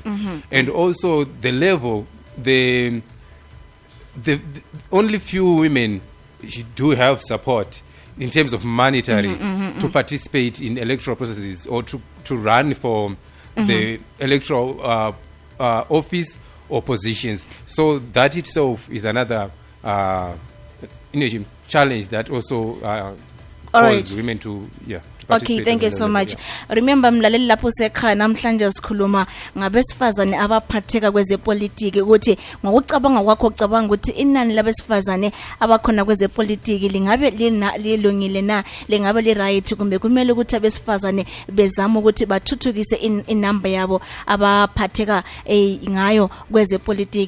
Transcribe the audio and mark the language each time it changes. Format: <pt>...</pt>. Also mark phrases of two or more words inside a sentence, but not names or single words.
<en>And also the level, the only few women do have support in terms of monetary to participate in electoral processes or to run for the electoral office or positions. So that itself is another challenge that also causes women to Okay, thank you so much.</en> <nd>Remember mlaleli lapho sekha namhlanje sikhuluma ngabesifazane abaphatheka kwezepolitiki ukuthi ngokucabanga kwakho ucabanga ukuthi inani labesifazane abakhona kwezepolitiki lingabe lilungile na, lingabe li right, kumbe kumele ukuthi abesifazane bezama ukuthi bathuthukise inamba yabo abaphatheka ngayo kwezepolitiki.</nd>